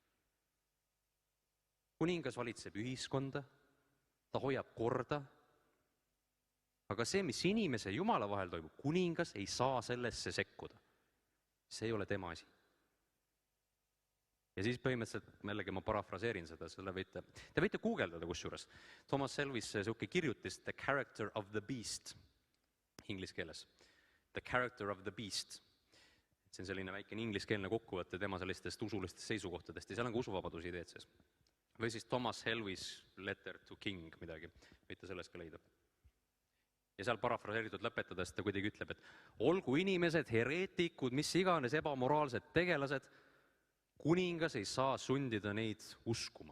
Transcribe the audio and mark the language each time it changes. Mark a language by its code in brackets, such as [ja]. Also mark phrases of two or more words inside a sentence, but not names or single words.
[et] Kuningas valitseb ühiskonda, ta hoiab korda, aga see, mis inimese ja Jumala vahel toimub, kuningas ei saa sellesse sekkuda. See ei ole tema asi. Ja siis põhimõtteliselt, jällegi ma parafraseerin seda, te võite guugeldada kusjuures. Thomas Elvis siuke kirjutis The Character of the Beast inglise keeles. The Character of the Beast. See on selline väikene ingliskeelne kokkuvõte tema sellistest usulistest seisukohtadest ja seal on ka usuvabaduse ideed sees. Või siis Thomas Elvis Letter to King midagi, võite sellest ka leida. Ja seal parafraseeritud lõpetades ta kuidagi ütleb, et olgu inimesed, hereetikud, mis iganes ebamoraalsed tegelased, kuningas ei saa sundida neid uskuma.